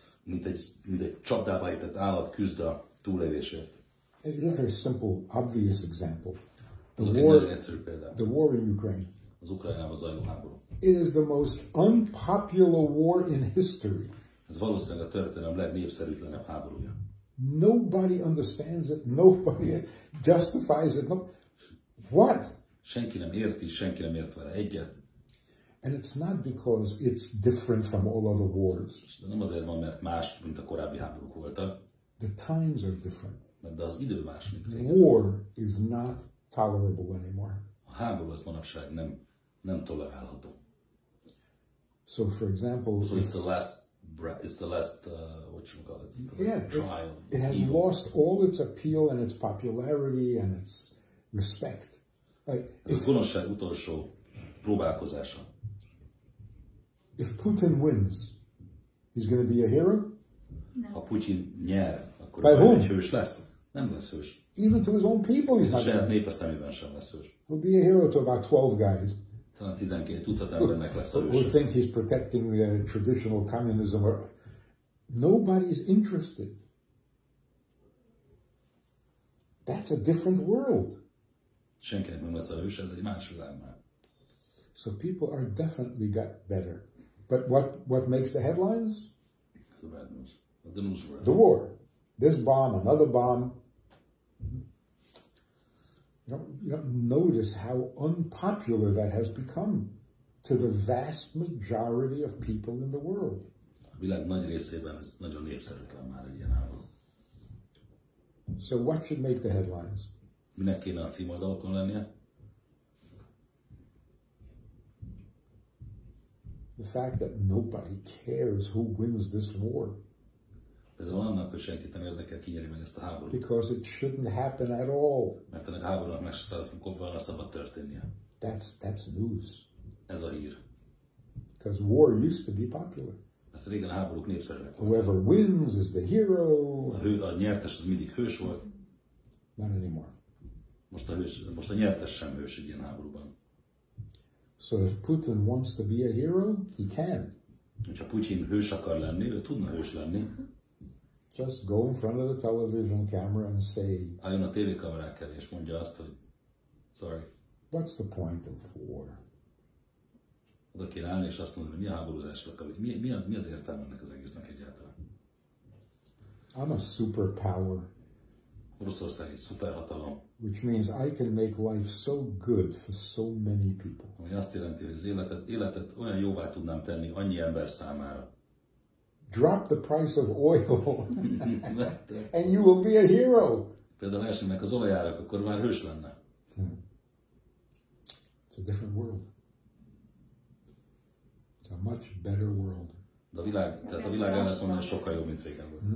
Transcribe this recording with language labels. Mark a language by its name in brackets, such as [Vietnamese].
[Hungarian] Mint egy csapdába ejtett állat küzd a túlélésért. [English] It's a very simple, obvious example. The war in Ukraine. [Hungarian] Az Ukrajnában zajló háború. [English] It is the most unpopular war in history. [Hungarian] Ez valószínűleg a történelem legnépszerűtlenebb háborúja. [English] Nobody understands it. Nobody justifies it. No. What? [Hungarian] Senki nem érti, senki nem ért vele egyet. [English] And it's not because it's different from all other wars. [Hungarian] De nem azért van, mert más, mint a korábbi háborúk voltak. [English] The times are different. [Hungarian] De az idő más, mint régen. [English] War is not tolerable anymore. [Hungarian] A háború az manapság nem tolerálható. [English] So, for example, so it's the last what you call it? Trial. It has lost all its appeal and its popularity and its respect. [Hungarian] Ez a gonoszság utolsó próbálkozása. [English] If Putin wins, he's going to be a hero? No. [Hungarian] Ha Putin nyer, akkor egy hős lesz. Nem lesz hős. [English] Even to his own people, he's not. [Hungarian] Saját népe szemében sem lesz hős. [English] He'll be a hero to about 12 guys. [Hungarian] Talán 12 tucat embernek lesz a hős. [English] Who think he's protecting the traditional communism. Nobody's interested. That's a different world. [Hungarian] Senkinek nem lesz a hős, ez egy más világ már. [English] So people are definitely got better. But what makes the headlines? It's the bad news. The news world. The war. This bomb, another bomb. You don't notice how unpopular that has become to the vast majority of people in the world. [Hungarian] A világ nagy részében ez nagyon népszerűtlen már egy ilyen háború. [English] So what should make the headlines? [Hungarian] Minek kéne a címoldalokon lennie? [English] The fact that nobody cares who wins this war. [Hungarian] Például annak, hogy senkit nem érdekel, ki nyeri meg ezt a háborút. [English] Because it shouldn't happen at all. [Hungarian] Mert ennek a háborúnak meg se szabad történnie. [English] That's news. [Hungarian] Ez a hír. [English] Because war used to be popular. [Hungarian] Mert régen a háborúk népszerűek voltak. [English] Whoever wins is the hero. [Hungarian] A nyertes az mindig hős volt. [English] Not anymore. [Hungarian] Most a nyertes sem hős egy ilyen háborúban. [English] So if Putin wants to be a hero, he can. [Hungarian] Hogyha Putin hős akar lenni, ő tudna hős lenni. [English] Just go in front of the television camera and say, [Hungarian] álljon a tévékamerák elé és mondja azt, hogy sorry. [English] What's the point of war? [Hungarian] Oda kéne állni és azt mondani, hogy mi a háborúzásnak, mi az értelme ennek az egésznek egyáltalán. [English] I'm a superpower. [Hungarian] Oroszország egy szuperhatalom. [English] Which means I can make life so good for so many people. [Hungarian] Ami azt jelenti, hogy az életet olyan jóvá tudnám tenni annyi ember számára. [English] Drop the price of oil and you will be a hero. [Hungarian] Például esnének az olajárak, akkor már hős lenne. [English] It's a different world. It's a much better world. [Hungarian] De a világ ellentmondani sokkal jobb, mint régen volt.